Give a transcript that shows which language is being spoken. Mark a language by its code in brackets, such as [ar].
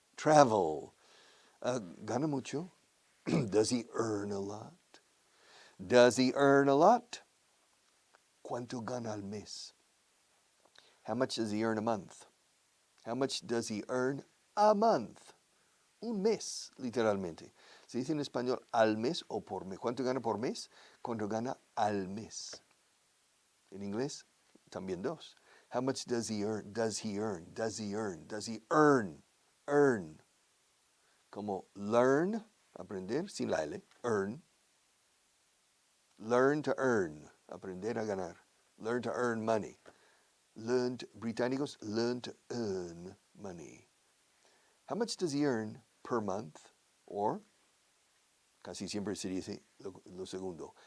[en] Travel. [es] ¿Gana mucho? [en] Does he earn a lot? Does he earn a lot? [es] ¿Cuánto gana al mes? [en] How much does he earn a month? How much does he earn a month? [es] Un mes, literalmente. Se dice en español al mes o por mes. ¿Cuánto gana por mes? ¿Cuánto gana al mes? En inglés, también dos. [en] How much does he earn? Does he earn? Does he earn? Does he earn? Earn. [es] Como learn, aprender, sin la L, earn. [en] Learn to earn, [es] aprender a ganar. [en] Learn to earn money. Británicos, learn to earn money. How much does he earn per month? [es] Or, casi siempre se dice lo segundo.